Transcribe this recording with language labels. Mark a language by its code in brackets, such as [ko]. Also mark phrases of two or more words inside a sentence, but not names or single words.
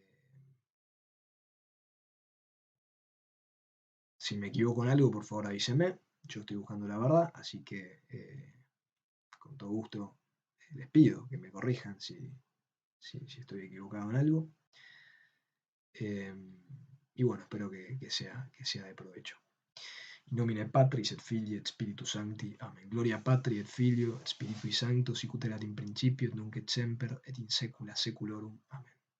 [es] Si me equivoco en algo, por favor avísenme. Yo estoy buscando la verdad, así que con todo gusto les pido que me corrijan si estoy equivocado en algo. Y bueno, espero que sea de provecho. [la] In nomine Patris et Filii et Spiritus Sancti. Amen. Gloria Patri et Filio et Spiritui Sancto, sic ut erat in principio et nunc et semper et in saecula saeculorum. Amen.